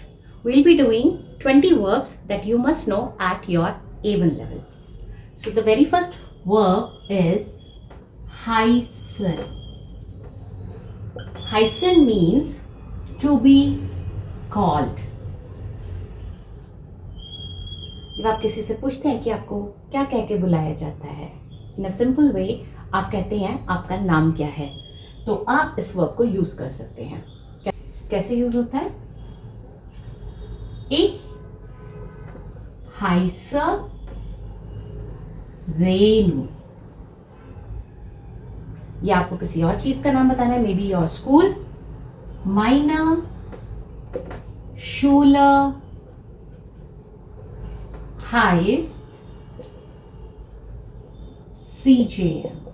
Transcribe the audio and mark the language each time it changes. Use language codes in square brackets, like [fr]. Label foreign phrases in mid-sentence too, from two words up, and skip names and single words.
[en] We'll be doing 20 verbs that you must know at your A1 level. So the very first verb is heißen. Heißen means to be called. [hi] जब आप किसी से पूछते हैं कि आपको क्या कह के बुलाया जाता है, [en] in a simple way [hi] आप कहते हैं आपका नाम क्या है, तो आप इस वर्ब को यूज कर सकते हैं। कैसे यूज होता है? [de] Ich heiße रेनू। [hi] या आपको किसी और चीज का नाम बताना है, [en] may be your school. [de] meine Schule heißt CJM।